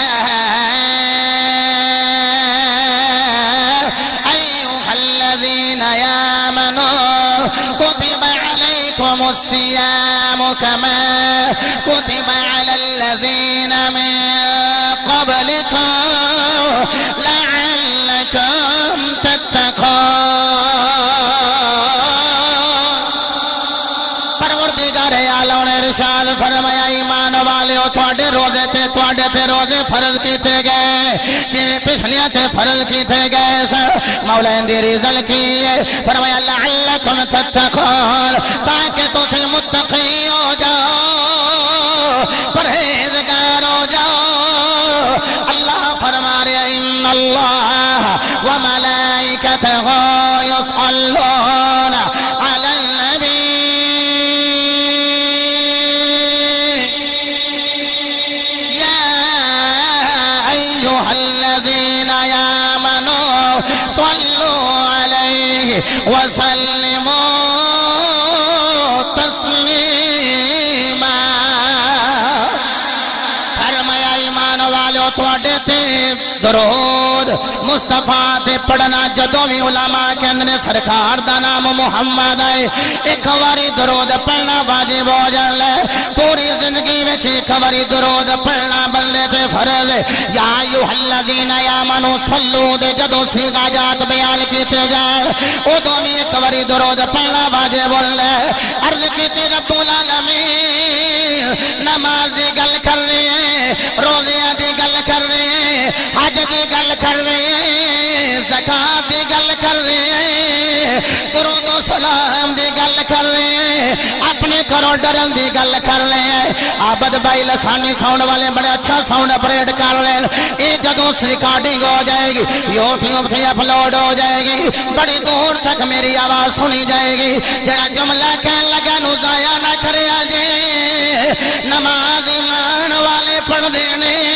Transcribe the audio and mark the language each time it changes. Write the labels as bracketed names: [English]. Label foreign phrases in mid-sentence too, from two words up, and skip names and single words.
[Arabic] كتب عليكم الصيام كما كتب على الذين من قبلكم لعلكم تتقون۔ [Punjabi] پروردگار عالم نے ارشاد فرمایا ایمان والےو تھوڑے روزے تے تواڈے تے روزے فرض کیتے گئے جویں پچھلیاں تے فرض کیتے گئے مولا دی رضا کی فرمایا [Arabic] لعلکم تتقون [Punjabi] تاکہ تسی متقی ہو جاؤ پرہیزگار ہو جاؤ اللہ فرما رہے [Arabic] ان اللہ وملائکتہ یصلون علی النبی یا ایہا الذین آمنوا صلوا علیہ وسلموا تسلیما [Punjabi] فرمایا ایمان والو تواڈے تے درود مصطفیٰ تے پڑھنا جدوں بھی علماء کہندے نے سرکار دا نام محمد ہے ایک واری درود پڑھنا واجب ہو جاندا ہے پوری زندگی وچ ایک واری درود پڑھنا بندے تے فرض ہے [Arabic] یا ایھا الذین آمنوا صلوا [Punjabi] دے جدوں صیغہ جات بیان کیتے جان اودوں بھی ایک واری درود پڑھنا واجب ہے عرض کیتے رب العالمین نماز دی گل کر رہے ہیں روزیاں دی گل کر رہے ہیں حج دی گل کر رہے ہیں زکات دی گل کر رہے ہیں درود و سلام دی گل کر رہے ہیں اپنے گھروں ڈرن دی گل کر رہے ہیں عابد بھائی لسانی ساؤنڈ والے بڑے اچھا [English] sound operate [Punjabi] کر رہے ہیں یہ جدوں ریکارڈنگ ہو جائے گی یوٹیوب پہ اپلوڈ ہو جائے گی بڑی دور تک میری آواز سنی جائے گی جڑا جملہ کہنے لگا نو ضائع نہ کرے جے نماز ایمان والے پڑھ دینے